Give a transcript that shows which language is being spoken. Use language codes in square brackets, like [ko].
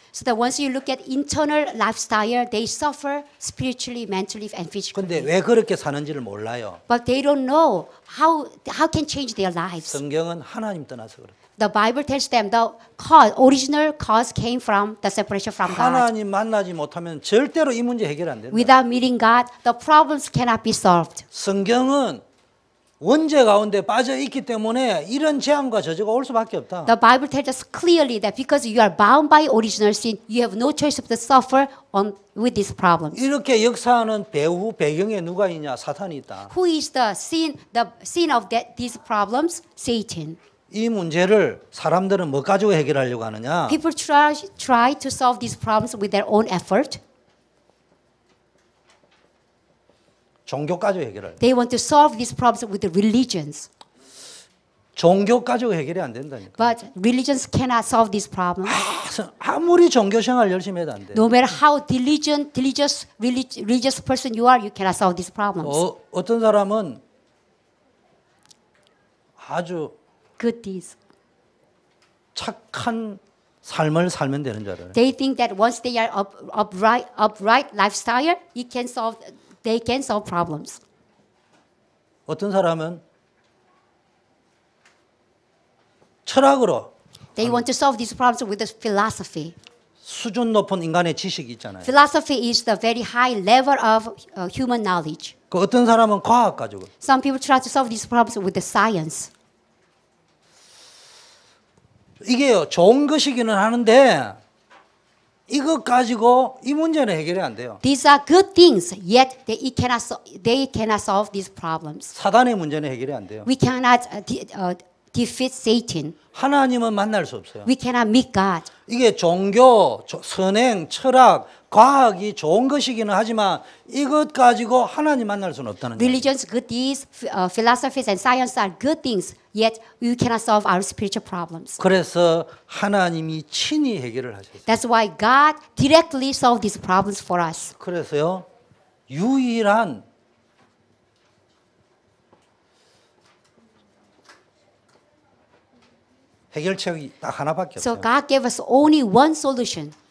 [en] So that once you look at internal lifestyle, they suffer spiritually, mentally, and physically. [ko] 근데 왜 그렇게 사는지를 몰라요. [en] But they don't know how can change their lives. [ko] 성경은 하나님 떠나서 그래요. [en] The Bible tells them the cause, original cause came from the separation from God. [ko] 하나님 만나지 못하면 절대로 이 문제 해결 안 된다. [en] Without meeting God, the problems cannot be solved. [ko] 성경은 원죄 가운데 빠져 있기 때문에 이런 재앙과 저주가 올 수밖에 없다. [en] The Bible tells us clearly that because you are bound by original sin, you have no choice but to suffer with these problems. [ko] 이렇게 역사하는 배경에 누가 있냐? 사탄이 있다. [en] Who is the sin of these problems? Satan. [ko] 이 문제를 사람들은 뭐 가지고 해결하려고 하느냐? [en] People try to solve these problems with their own effort. [ko] 종교 가지고 해결할. [en] They want to solve these problems with the religions. [ko] 종교 가지고 해결이 안 된다니까. [en] But religions cannot solve these problems. [ko] 아무리 종교 생활 열심히 해도 안 돼. [en] No matter how religious person you are, you cannot solve these problems. [ko] 어떤 사람은 아주 [en] Good deeds. [ko] 착한 삶을 살면 되는 줄 알아요. [en] They think that once they are upright lifestyle, they can solve problems. [ko] 어떤 사람은 철학으로 [en] They want to solve these problems with a philosophy. [ko] 수준 높은 인간의 지식이 있잖아요. [en] Philosophy is the very high level of human knowledge. [ko] 그 어떤 사람은 과학 가지고. [en] Some people try to solve these problems with the science. [ko] 이게요 좋은 것이기는 하는데 이것 가지고 이 문제는 해결이 안 돼요. [en] These are good things, yet they cannot solve these problems. [ko] 사단의 문제는 해결이 안 돼요. [en] We cannot defeat Satan. [ko] 하나님은 만날 수 없어요. [en] We cannot meet God. [ko] 이게 종교, 선행, 철학, 과학이 좋은 것이기는 하지만 이것 가지고 하나님 만날 수는 없다는 거예요. [en] Religions, good deeds, philosophies, and science are good things, yet we cannot solve our spiritual problems. [ko] 그래서 하나님이 친히 해결을 하셨어요. [en] That's why God directly solved these problems for us. [ko] 그래서요 유일한 해결책이 딱 하나밖에 [en] So [ko] 없어요. [en] God gave us only one solution.